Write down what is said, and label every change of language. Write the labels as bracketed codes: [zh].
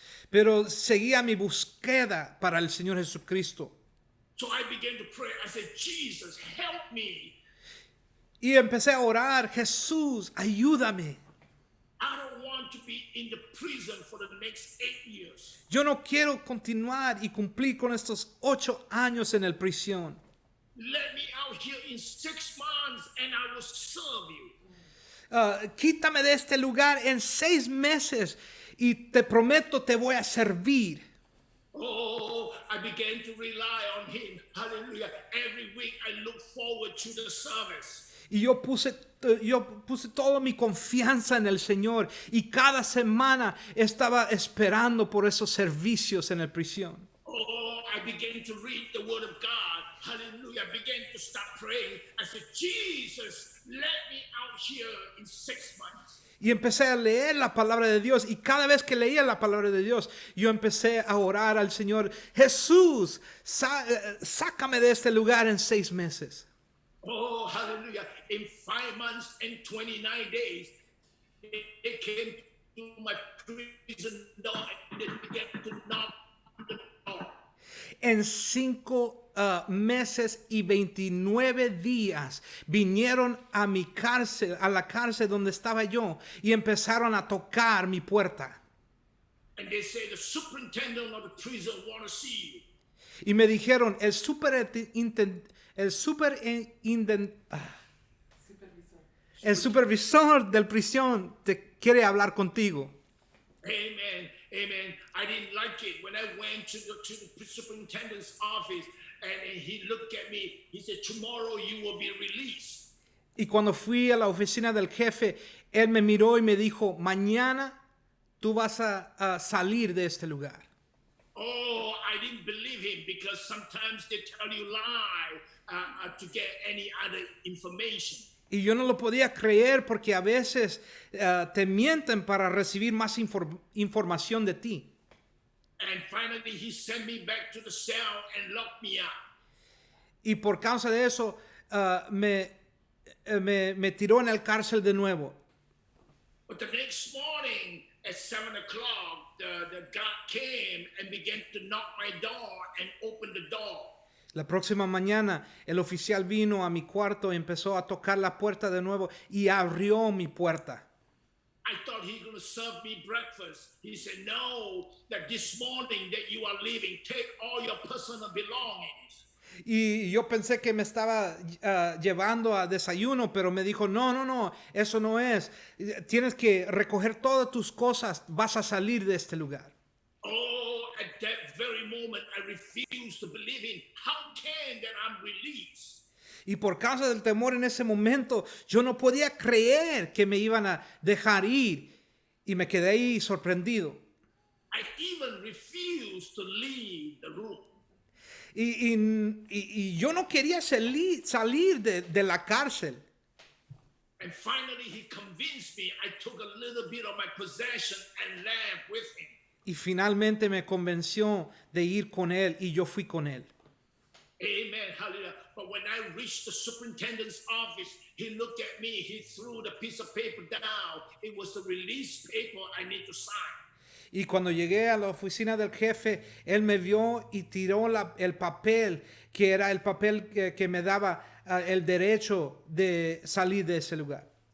[es] Pero seguía mi búsqueda para el Señor Jesucristo. [en] So I began to pray. I said, Jesus, help me. [es] Y empecé a orar, Jesús, ayúdame. [en] I don't want to be in the prison for the next 8 years. [es] Yo no quiero continuar y cumplir con estos 8 años en el prisión. [en] Let me out here in 6 months and I will serve you. [es] Quítame de este lugar en 6 meses y te prometo te voy a servir. [en] Oh, I began to rely on him. Hallelujah. Every week I look forward to the service. [es] Y yo puse toda mi confianza en el Señor y cada semana estaba esperando por esos servicios en la prisión. [en] Oh, I began to read the word of God. Hallelujah. I began to start praying. I said, Jesus, let me out here in 6 months. [es] Y empecé a leer la palabra de Dios y cada vez que leía la palabra de Dios, yo empecé a orar al Señor, Jesús, sácame de este lugar en 6 meses. [en] Oh, hallelujah. In 5 months and 29 days, they came to my prison door and they began to knock on the door. [es] En 5 meses y 29 días vinieron a mi cárcel, a la cárcel donde estaba yo, y empezaron a tocar mi puerta. [en] And they say the superintendent of the prison want to see you. [es] Y me dijeron, el supervisor del prisión te quiere hablar contigo. [en] Amen. Amen. I didn't like it when I went to the superintendent's office and he looked at me. He said, tomorrow you will be released. [es] Y cuando fui a la oficina del jefe, él me miró y me dijo, mañana tú vas a salir de este lugar. [en] Oh, I didn't believe him because sometimes they tell you lie to get any other information. [es] Y yo no lo podía creer porque a veces te mienten para recibir más información de ti. [en] And finally he sent me back to the cell and locked me up. [es] Y por causa de eso me tiró en el cárcel de nuevo. [en] But the next morning at 7 o'clock, the guard came and began to knock my door and open the door. [es] La próxima mañana el oficial vino a mi cuarto y empezó a tocar la puerta de nuevo y abrió mi puerta. [en] I thought he was going to serve me breakfast. He said, no, that this morning that you are leaving, take all your personal belongings. [es] Y yo pensé que me estaba llevando a desayuno, pero me dijo, no, eso no es. Tienes que recoger todas tus cosas, vas a salir de este lugar. [en] Oh, at that very moment, I refused to believe him. How can that I'm released? [es] Y por causa del temor en ese momento, yo no podía creer que me iban a dejar ir. Y me quedé ahí sorprendido. [en] I even refused to leave the room. [es] Y yo no quería salir de la cárcel. [en] And finally he convinced me. I took a little bit of my possession and left with him. [es] Y finalmente me convenció de ir con él y yo fui con él. [en] Amen, hallelujah. But when I reached the superintendent's office, he looked at me, he threw the piece of paper down. It was the release paper I need to sign. [es] Y cuando llegué a la oficina del jefe, él me vio y tiró el papel, que era el papel que me daba el derecho de salir de ese lugar.